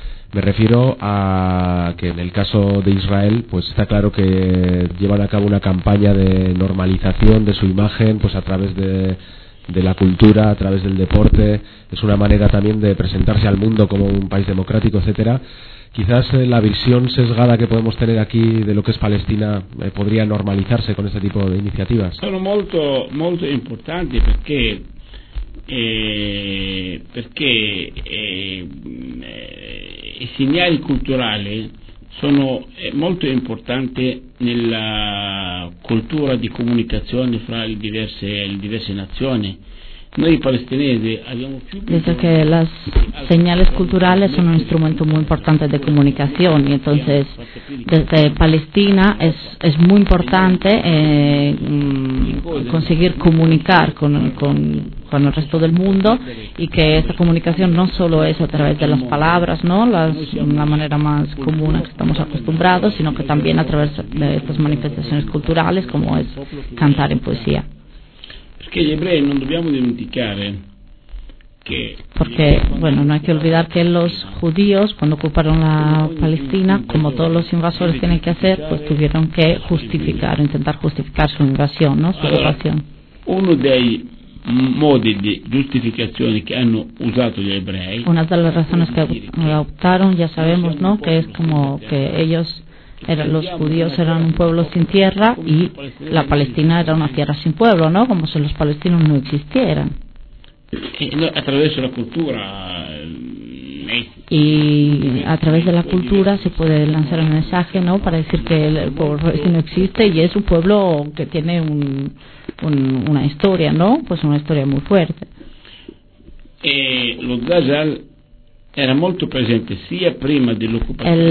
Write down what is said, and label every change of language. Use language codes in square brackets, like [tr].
[es] Me refiero a que en el caso de Israel pues está claro que llevan a cabo una campaña de normalización de su imagen pues a través de la cultura, a través del deporte. Es una manera también de presentarse al mundo como un país democrático, etcétera. Quizás la visión sesgada que podemos tener aquí de lo que es Palestina podría normalizarse con este tipo de iniciativas. [it] Son molto molto importanti perché i segnali culturali sono molto importanti nella cultura di comunicazione fra le diverse nazioni. [es] Dice que las señales culturales son un instrumento muy importante de comunicación, y entonces desde Palestina es muy importante conseguir comunicar con el resto del mundo, y que esa comunicación no solo es a través de las palabras, ¿no? La manera más común a que estamos acostumbrados, sino que también a través de estas manifestaciones culturales como es cantar en poesía. [it] Perché gli ebrei non dobbiamo dimenticare che [es] non hay que olvidar que los judíos cuando ocuparon la Palestina, como todos los invasores tienen que hacer, pues tuvieron que justificar, intentar justificar su invasión, ¿no? Su ocupación. [it] Uno dei modi di giustificazione che hanno usato gli ebrei. [es] Una de las razones que optaron, ya sabemos, ¿no? Que es como que ellos los judíos eran un pueblo sin tierra y la Palestina era una tierra sin pueblo, ¿no? Como si los palestinos no existieran. A través de la cultura. Y a través de la cultura se puede lanzar un mensaje, ¿no? Para decir que el pueblo palestino existe y es un pueblo que tiene una historia, ¿no? Pues una historia muy fuerte. [it] Los Dajjal era molto presente sia prima dell'occupazione.